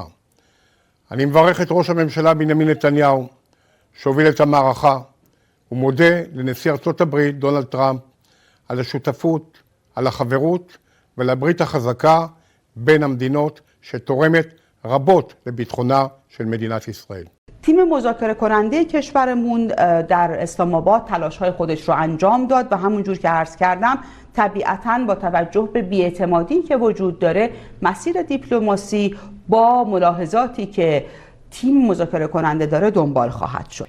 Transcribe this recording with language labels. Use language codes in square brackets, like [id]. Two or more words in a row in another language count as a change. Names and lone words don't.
[he] אני מברך את ראש הממשלה בנימין נתניהו, שהוביל את המערכה, ומודה לנשיא ארצות הברית דונלד טראמפ על השותפות, על החברות ולברית החזקה בין המדינות שתורמת רבות לביטחונה של מדינת ישראל. [fa] تیم مذاکره کننده کشورمون در اسلام آباد تلاش‌های خودش رو انجام داد و همونجور که عرض کردم طبیعتاً با توجه به بی‌اعتمادی که وجود داره مسیر دیپلماسی با ملاحظاتی که تیم مذاکره کننده داره دنبال خواهد شد.